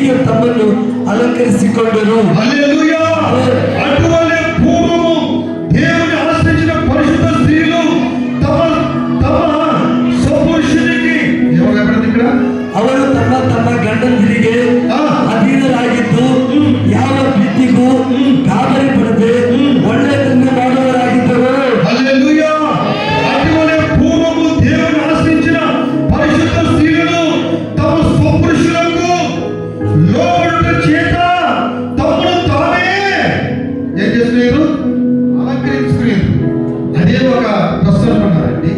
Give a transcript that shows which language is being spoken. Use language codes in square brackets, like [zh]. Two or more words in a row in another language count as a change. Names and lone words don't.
[kn] ತಮ್ಮನ್ನು ಅಲಂಕರಿಸಿಕೊಂಡರು. [te] హల్లెలూయా. అటువలే పూర్వము దేవుని ఆశ్రయించిన పరిశుద్ధ స్త్రీలు తమ తమ స్వపురుషునికి ఎవరు ఎక్కడ ఇక్కడ [kn] ಅವರು ತಮ್ಮ ತಮ್ಮ ಗಂಡಂದಿರಿಗೆ ಅಧೀನರಾಗಿದ್ದು ಯಾವ ಪ್ರೀತಿಗೂ ಗಾಬರಿ ಪಡದೆ ಒಳ್ಳೆಯದನ್ನು ಮಾಡುವವರಾಗಿದ್ದರು. [te] హల్లెలూయా. అటువలే పూర్వము దేవుని ఆశ్రయించిన పరిశుద్ధ స్త్రీలు తమ స్వపురుషులకు లోబడుట చేత తమను తామే ఏం చేస్తున్నారు? అలంకరించుకున్నారు. అదే ఒక ప్రశ్న అన్నారండి.